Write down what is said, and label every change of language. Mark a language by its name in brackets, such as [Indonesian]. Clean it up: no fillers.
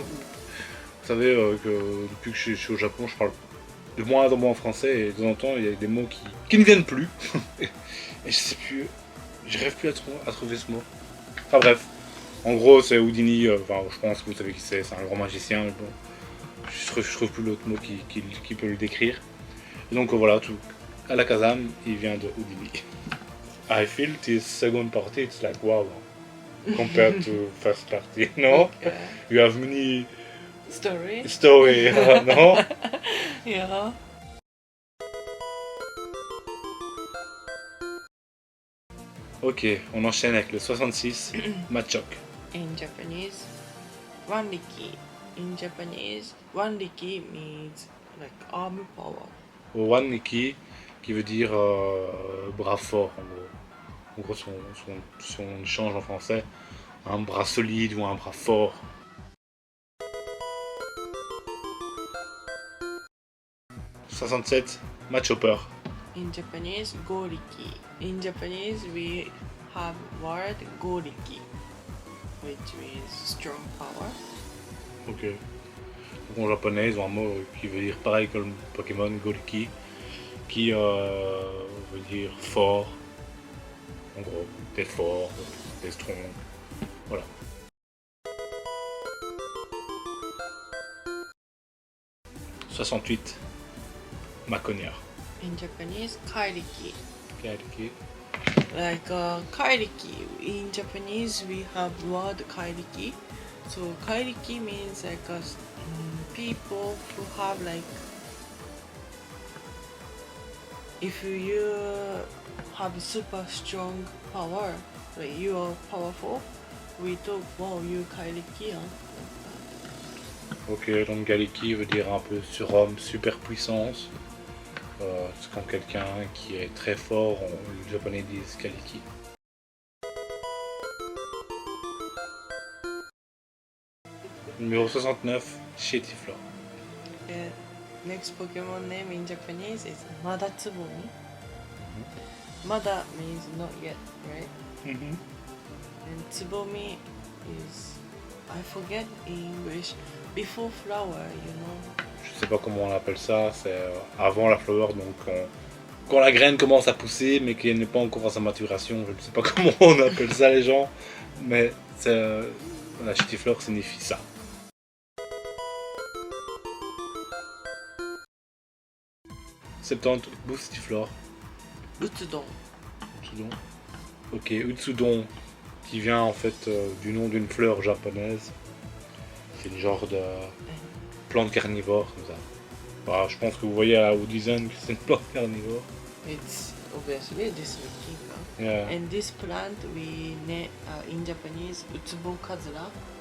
[French] Vous savez que depuis que je suis au Japon, je parle de moins en moins français et de temps en temps il y a des mots qui ne viennent plus. Et je sais plus. Je rêve plus à trouver ce mot. Enfin bref. En gros, c'est Houdini. Enfin, je pense que vous savez qui c'est. C'est un grand magicien. Mais bon, je trouve plus l'autre mot qui peut le décrire. Et donc voilà, tout. Alakazam, il vient de Houdini. [English] I feel this second party, it's like wow, compared to first party. No, Okay. you have many Story? story. No. Yeah. [French] Ok, on enchaîne avec le 66, Machoke. [English] In Japanese, Wanriki. In Japanese, Wanriki means like arm power. [French] One Nikki, qui veut dire bras fort en gros. En gros, si on change en français, un bras solide ou un bras fort. « 67, Machopper. [English] In Japanese, Goriki. In Japanese, we have word Goriki, which means strong power. Ok. [French] Donc en japonais, ils ont un mot qui veut dire pareil que le Pokémon Goriki, qui veut dire fort. En gros, t'es fort, t'es [English] strong. [French] Voilà. « 68, Maconia. [English] In Japanese, Kairiki. Kairiki. Like Kairiki. In Japanese, we have word Kairiki. So Kairiki means like people who have like, if you have super strong power, like you are powerful, we talk, wow, you Kairiki, [French] hein? Ok, donc Galiki veut dire un peu surhomme, super puissance. C'est quand quelqu'un qui est très fort, les japonais disent Galiki. Numéro 69, Chetiflor. [English] Next Pokemon name in Japanese is Madatsubomi. Mada means not yet, right? And Tsubomi is, I forget in English, before flower, you know. [French] Je sais pas comment on appelle ça, c'est avant la flower, donc quand la graine commence à pousser mais qu'elle n'est pas encore à sa maturation, je ne sais pas comment on appelle ça les gens, mais la Chetiflor signifie ça. Septante, Boostiflor. Utsudon. Utsudon. Ok, Utsudon, qui vient en fait du nom d'une fleur japonaise. C'est une genre de plante carnivore comme ça. Bah, je pense que vous voyez au design que c'est une plante carnivore. [English] It's obviously this looking. Yeah. And this plant we name in Japanese Utsubo Kazura.